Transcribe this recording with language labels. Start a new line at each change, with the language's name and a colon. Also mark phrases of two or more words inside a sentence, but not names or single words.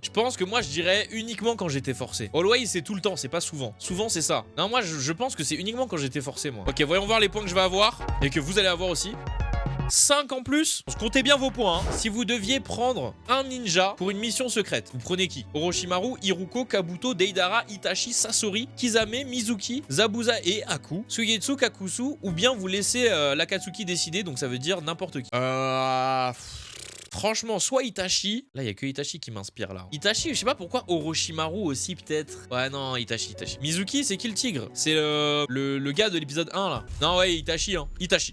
French: Je pense que moi je dirais uniquement quand j'étais forcé. Always c'est tout le temps, c'est pas souvent. Souvent c'est ça. Non, moi je pense que c'est uniquement quand j'étais forcé moi. Ok, voyons voir les points que je vais avoir et que vous allez avoir aussi. 5 en plus. Comptez bien vos points. Hein. Si vous deviez prendre un ninja pour une mission secrète, vous prenez qui? Orochimaru, Iruko, Kabuto, Deidara, Itachi, Sasori, Kizame, Mizuki, Zabuza et Aku, Suigetsu, Kakuzu, ou bien vous laissez l'Akatsuki décider, donc ça veut dire n'importe qui. Franchement, soit Itachi. Là, il y a que Itachi qui m'inspire là. Itachi, je sais pas pourquoi. Orochimaru aussi, peut-être. Ouais, non, Itachi. Mizuki, c'est qui le tigre? C'est le gars de l'épisode 1 là. Non, ouais, Itachi, hein. Itachi.